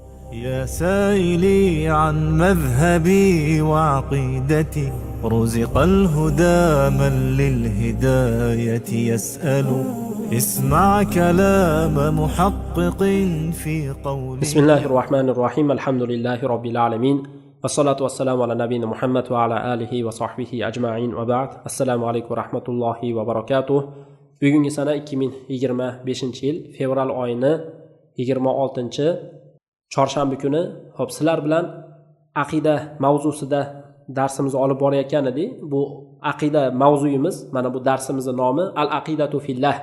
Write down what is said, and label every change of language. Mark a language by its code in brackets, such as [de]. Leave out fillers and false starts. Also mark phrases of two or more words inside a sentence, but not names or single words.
[ar] يا سائلي عن مذهبي وعقيدتي، رزق الهدى من للهداية يسأل. اسمع كلام محقق في قوله. بسم الله الرحمن الرحيم. الحمد لله رب العالمين، والصلاة والسلام على نبينا محمد وعلى آله وصحبه أجمعين وبعد. السلام عليكم ورحمة الله وبركاته. [uz] Bugungi sana 2025-yil fevral oyini 26-chorshanba kuni. Xo'p, sizlar bilan aqida mavzusida darsimizni olib borayotgan edik. Bu aqida mavzuyimiz, mana bu darsimizning nomi Al-aqidatu fillah.